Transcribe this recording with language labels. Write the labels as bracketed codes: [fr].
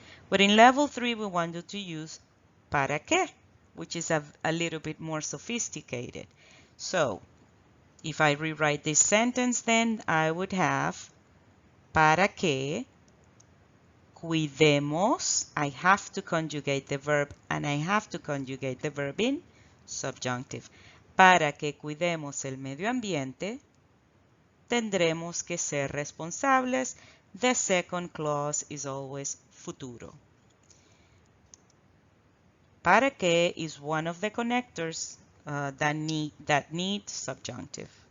[en] But in level 3, we wanted to use para qué, which is a little bit more sophisticated. So, if I rewrite this sentence, then I would have [es] para que cuidemos. [en] I have to conjugate the verb, and I have to conjugate the verb in subjunctive. [es] Para que cuidemos el medio ambiente, tendremos que ser responsables. [en] The second clause is always futuro. Para que is one of the connectors that need subjunctive.